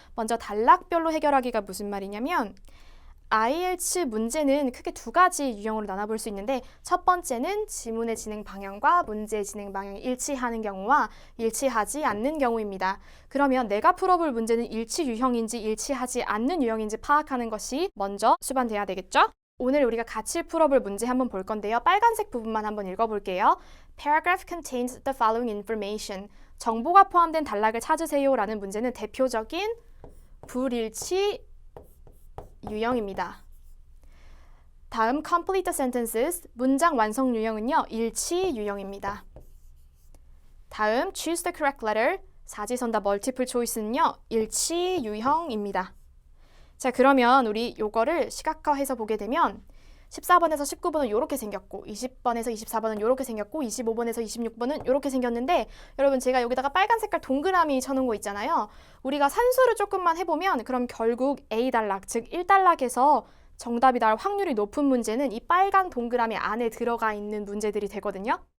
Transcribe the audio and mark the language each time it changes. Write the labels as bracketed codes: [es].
[ko] 먼저 단락별로 해결하기가 무슨 말이냐면 IELTS 문제는 크게 두 가지 유형으로 나눠볼 수 있는데 첫 번째는 지문의 진행 방향과 문제의 진행 방향이 일치하는 경우와 일치하지 않는 경우입니다. 그러면 내가 풀어볼 문제는 일치 유형인지 일치하지 않는 유형인지 파악하는 것이 먼저 수반돼야 되겠죠? 오늘 우리가 같이 풀어볼 문제 한번 볼 건데요. 빨간색 부분만 한번 읽어볼게요. [en] Paragraph contains the following information. [ko] 정보가 포함된 단락을 찾으세요 라는 문제는 대표적인 불일치 유형입니다. 다음 [en] complete the sentences, [ko] 문장 완성 유형은요, 일치 유형입니다. 다음 [en] choose the correct letter, [ko] 사지선다 multiple choice는요, 일치 유형입니다. 자, 그러면 우리 요거를 시각화해서 보게 되면 14번에서 19번은 이렇게 생겼고 20번에서 24번은 이렇게 생겼고 25번에서 26번은 이렇게 생겼는데 여러분 제가 여기다가 빨간 색깔 동그라미 쳐놓은 거 있잖아요. 우리가 산수를 조금만 해보면 그럼 결국 A단락, 즉 1단락에서 정답이 나올 확률이 높은 문제는 이 빨간 동그라미 안에 들어가 있는 문제들이 되거든요.